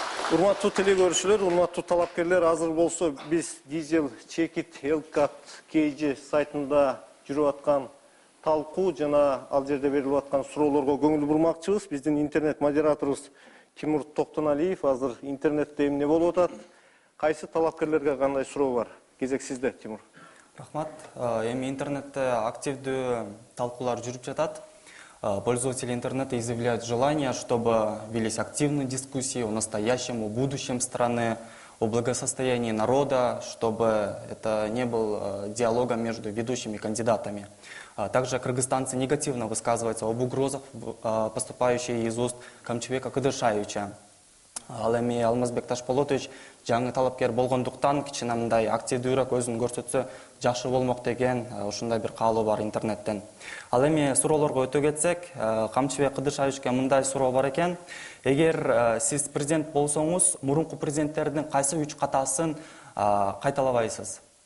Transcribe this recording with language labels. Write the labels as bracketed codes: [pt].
[ky] Урматтуу телекөрүүчүлөр, урматтуу талапкерлер, азыр болсо биз Дизел Чекит Элкат KG сайтында жүрүп аткан талкуу жана ал жерде берилип аткан суроолорго көңүл бурмакчыбыз. Биздин интернет модераторубуз Тимур Токтоналиев азыр интернетте эмне болуп атат? Кайсы талапкерлерге кандай суроо бар? Кезек сизде, Тимур. Рахмат. Эми интернетте активдүү талкуулар жүрүп жатат. [ru] Пользователи интернета изъявляют желание, чтобы велись активные дискуссии о настоящем, о будущем страны, о благосостоянии народа, чтобы это не был диалогом между ведущими кандидатами. Также кыргызстанцы негативно высказываются об угрозах, поступающих из уст Камчыбека Кыдыршаевича. [ky] Ал эми Алмазбек Ташполотович жаңы талапкер болгондуктан кичине мындай активдүүрөөк өзүн көрсөтсө жакшы болмок деген ушундай бир каалоо бар интернеттен. Ал эми суроолорго өтө кетсек, Камчыбек Кыдыршаевичке мындай суроо бар экен. Эгер сиз президент болсоңуз, мурунку президенттердин кайсы 3 катасын кайталабайсыз?